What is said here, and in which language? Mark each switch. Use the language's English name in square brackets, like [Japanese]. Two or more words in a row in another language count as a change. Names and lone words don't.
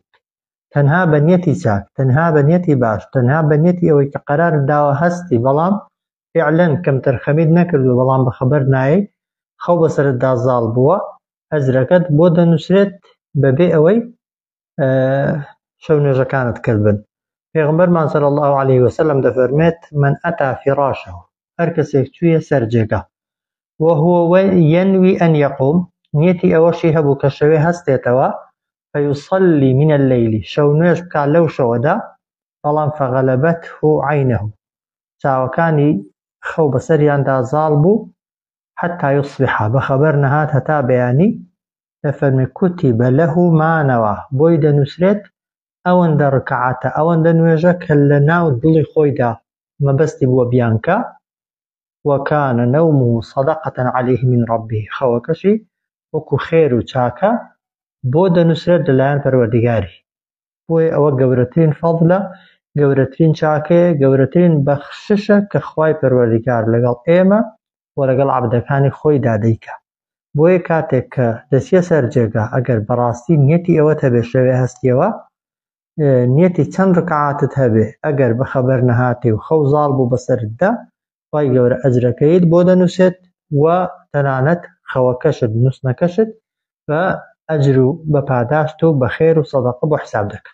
[Central Kurdish] تەنها بە نیەتی چاک، تەنها بە نیەتی باش، تەنها بە نیەتی ئەوەی کە قەرار داوە هەستی بەڵام فعلەن کەم تەرخەمید نەکردو بەڵام بەخەبەر نایەی خەو بەسەرتدا زاڵ بووە، ئەجرەکەت بۆ دەنووسرێت بەبێ ئەوەی شەونوێژەکانت کردبن. پێغەمبەرمان [Arabic] صلی الله عليه وسلم [Central Kurdish] دەفەرمێت [Arabic] من ئەتا فراشه، [Central Kurdish] هەر کەسێک چوویە سەر جێگا [Arabic] وهو ينوي أن يقوم، [Central Kurdish] نیەتی ئەوەشی هەبوو کە شەوێ هەستێتەوە [Arabic] فيصلي من الليل، [Central Kurdish] شەونوێژ بکات لەو شەوەدا بەڵام [Arabic] فغلبته عينه، [Central Kurdish] چاوەکانی خەو بەسەریاندا زاڵ بوو [Arabic] حتى يصبح، [Central Kurdish] بەخەبەر نەهات هەتا بەیانی دەفەرمێ [Arabic] كتب له ما نوى، [Central Kurdish] بۆی دەنووسرێت ئەوەندە ڕکعاتە ئەوەندە نوێژە کە لە ناو دڵی خۆیدا مەبەستی بووە بیانکە [Arabic] وكان نومه صدقة عليه من ربه، [Central Kurdish] خەوەکەشی وەکو خێر و چاکە بۆ دەنووسرێت لەلایەن پەروەردیگاری. بۆیە ئەوە گەورەترین فەضلە، گەورەترین چاکەیە، گەورەترین بەخششە کە خوای پەروەردیگار لەگەڵ ئێمە و لەگەڵ عەبدەکانی خۆیدا دەیکا. بۆیە کاتێک کە دەچیە سەر جێگا ئەگەر بەڕاستی نیەتی ئەوەت هەبێ شەوێ هەستیەوە نیەتی چەند ڕکعاتت هەبێ ئەگەر بەخەبەر نەهاتی و خەو زاڵ بوو بەسەرتدا خوای گەورە ئەجرەکەیت بۆ دەنووسێت و تەنانەت خەوەکەشت نووستنەکەشت بە ئەجر و بە پاداشت و بە خێر و سەدەقە بۆ حساب دەکەن.